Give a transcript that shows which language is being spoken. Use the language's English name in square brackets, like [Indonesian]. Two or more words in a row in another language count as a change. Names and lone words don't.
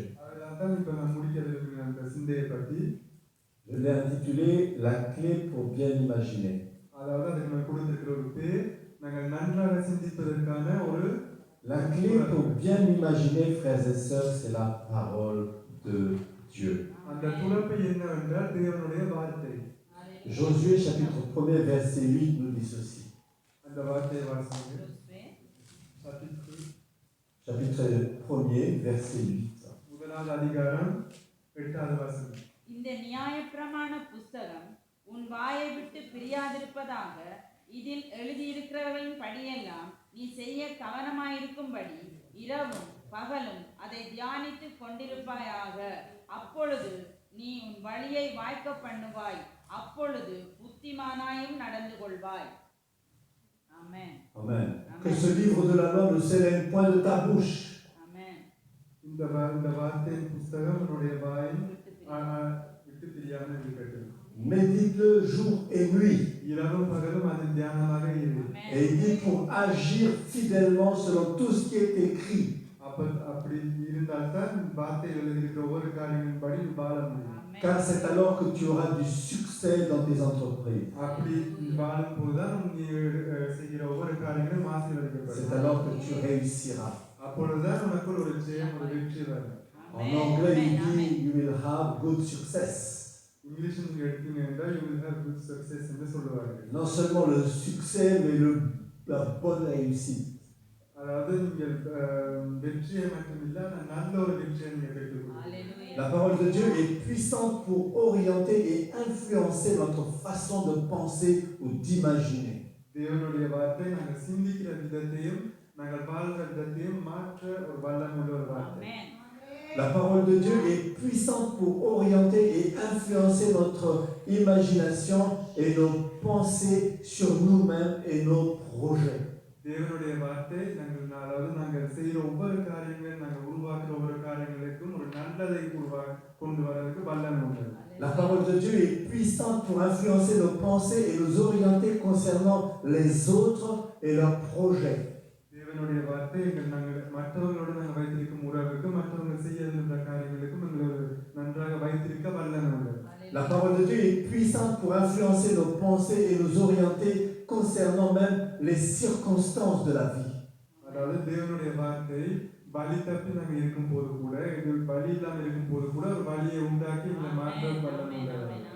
[Tamil] அதனால்தான் இப்போ நான் முடிக்க விரும்புகிற அந்த சிந்தையை பற்றி [French] Je l'ai intitulé La clé pour bien imaginer. [Tamil] அதாவது அதுக்கு நான் கொடுத்திருக்கிற ஒரு பேர் நாங்கள் நன்றாக சிந்திப்பதற்கான ஒரு [French] La clé pour bien imaginer, frères et sœurs, c'est la parole de Dieu. [Tamil] அந்த துறப்பு என்னவென்றால் தேவனுடைய வார்த்தை. [French] Josué chapitre 1er verset 8 nous dit ceci. [Tamil] அந்த வார்த்தையை வாசிங்க. [French] Chapitre 1er verset 8. [Tamil] முதலாவது அதிகாரம் 8வது வசனம். இந்த நியாயப்பிரமாண புஸ்தகம் உன் வாயை விட்டு பிரியாதிருப்பதாக இதில் எழுதியிருக்கிறவர்களின் படியெல்லாம் நீ செய்ய கவனமாயிருக்கும்படி இரவும் பகலும் அதை தியானித்து கொண்டிருப்பாயாக. அப்பொழுது நீ உன் வழியை வாய்க்க பண்ணுவாய், அப்பொழுது புத்திமானாயும் நடந்து கொள்வாய். [French] Amen. Amen. Que ce livre de la loi ne s'éloigne point de ta bouche. Amen. [Tamil] இந்த வார்த்தையின் புஸ்தகம் உன்னுடைய வாயில் விட்டு பிரியாமல் இருக்கட்டும். [French] Médite-le jour et nuit. [Tamil] இரவும் பகலும் அது தியானமாக இரு. [French] Et il dit pour agir fidèlement selon tout ce qui est écrit. [Tamil] அப்படி இருந்தால்தான் வார்த்தை எழுதியிருக்கிற ஒவ்வொரு காரியங்களின்படி வாழ முடியும். [French] Car c'est alors que tu auras du succès dans tes entreprises. [Tamil] அப்படி வாழும்போதுதான் நீ செய்கிற ஒவ்வொரு காரியங்களும் ஆசீர்வதிக்கப்படும். [French] C'est alors que tu réussiras. [Tamil] அப்பொழுதுதான் உனக்குள் ஒரு ஜெயம், ஒரு வெற்றி வரும். [French] En anglais, il dit [English] you will have good success. [Tamil] இங்கிலீஷில் நீங்க எடுத்தீங்கன்னா [English] you will have good success [Tamil] என்று சொல்லுவார்கள். [French] Non seulement le succès, mais la bonne réussite. [Tamil] அதாவது நீங்கள் வெற்றியை மட்டுமில்லை, நல்ல ஒரு வெற்றியை நீங்கள் பெற்றுக்கொள்ளுங்கள். [French] La parole de Dieu est puissante pour orienter et influencer notre façon de penser ou d'imaginer. [Tamil] தேவனுடைய வார்த்தை நாங்கள் சிந்திக்கிற விதத்தையும் நாங்கள் வாழ்கிற விதத்தையும் மாற்ற ஒரு வல்லமுள்ள ஒரு வார்த்தை. [French] La parole de Dieu est puissante pour orienter et influencer notre imagination et nos pensées sur nous-mêmes et nos projets. [Tamil] தேவனுடைய வார்த்தை நாங்கள் செய்கிற ஒவ்வொரு காரியங்களும் நாங்கள் உருவாக்குற ஒவ்வொரு காரியங்களுக்கும் ஒரு நல்லதை கொண்டு வரதுக்கு வல்லமை உள்ளது. [French] La parole de Dieu est puissante pour influencer nos pensées et nous orienter concernant les autres et leurs projets. [Tamil] தேவனுடைய வார்த்தை நாங்கள் மற்றவர்களோடு நாங்கள் வைத்திருக்கும் உறவுக்கும் மற்றவங்க செய்ய விரும்புகிற காரியங்களுக்கும் எங்களை நன்றாக வைத்திருக்க வல்லமை உள்ளது. [French] La parole de Dieu est puissante pour influencer nos pensées et nous orienter concernant même les circonstances de la vie. [Tamil] அதாவது தேவனுடைய வார்த்தை வழி தப்பி நாங்கள் இருக்கும்போது கூட, இது வழி இல்லாமல் இருக்கும்போது கூட ஒரு வழியை உண்டாக்கி இந்த மாற்ற வல்லமை உள்ளது.